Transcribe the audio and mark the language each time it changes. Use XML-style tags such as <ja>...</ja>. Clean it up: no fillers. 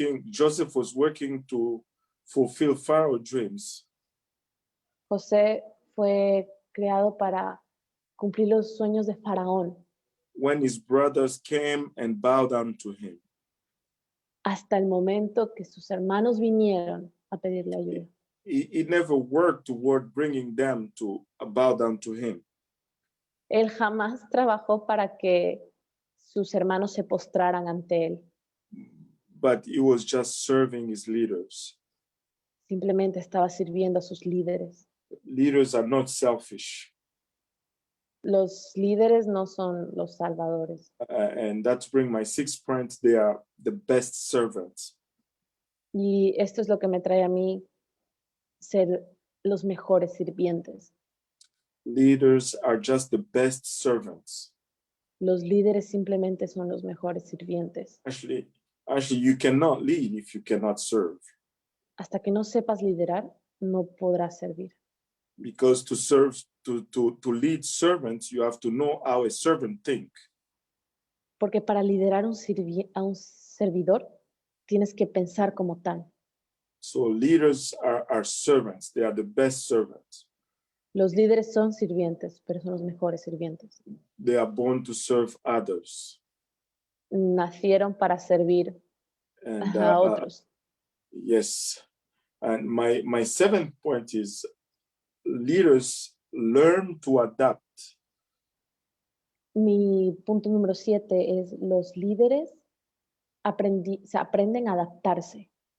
<en>Joseph was working to fulfill Pharaoh's dreams.</en> <es>José fue creado para cumplir los sueños de Faraón</es> <en>When his brothers came and bowed down to him.</en> <es>hasta el momento que sus hermanos vinieron a pedirle ayuda.</es> <en>He never worked toward bringing them to bow down to him.</en> <es>Él jamás trabajó para que sus hermanos se postraran ante él.</es> <en>But he was just serving his leaders.</en> <es>Simplemente estaba sirviendo a sus líderes.</es> <en>Leaders are not selfish.</en> <es>Los líderes no son los salvadores.</es> <en>And that's bring my sixth point. They are the best servants.</en> <es>Y esto es lo que me trae a mí ser los mejores sirvientes.</es> <en>Leaders are just the best servants.</en> <es>Los líderes simplemente son los mejores sirvientes.</es> <en>Actually, you cannot lead if you cannot serve.</en> <es>Hasta que no sepas liderar, no podrás servir.</es> <en>Because to lead servants, you have to know how a servant think.</en> <es>Porque para liderar a un servidor, tienes que pensar como tal.</es> <en>So leaders are servants. They are the best servants.</en> <es>Los líderes son sirvientes, pero son los mejores sirvientes.</es> <en>They are born to serve others.</en> <es>Nacieron para servir</es> <en>And</en> <es>a otros.</es> <en>yes. And my seventh point is leaders learn to adapt.</en> <es>Mi punto número 7 es los líderes aprenden a adaptarse.</es>